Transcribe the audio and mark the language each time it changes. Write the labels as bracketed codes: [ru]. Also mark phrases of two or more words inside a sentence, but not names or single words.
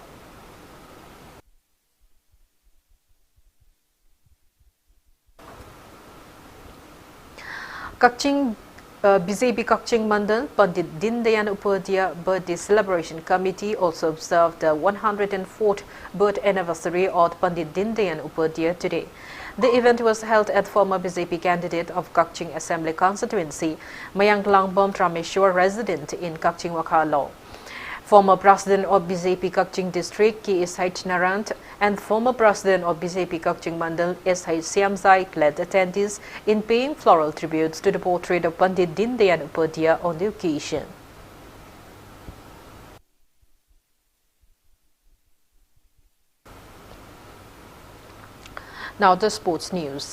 [en] BJP Kakching Mandal Pandit Dindayan Upadhyay Birthday Celebration Committee also observed the 104th birth anniversary of Pandit Dindayan Upadhyay today. The event was held at former BJP candidate of Kakching Assembly constituency, Mayank Langbom Rameshwar, resident in Kakching Wakalo. Former President of BJP Kakching District, K.S. Narant, and former President of BJP Kakching Mandal, S.I. Siamzai, led attendees in paying floral tributes to the portrait of Pandit Dindayan Upadhyay on the occasion. Now the sports news.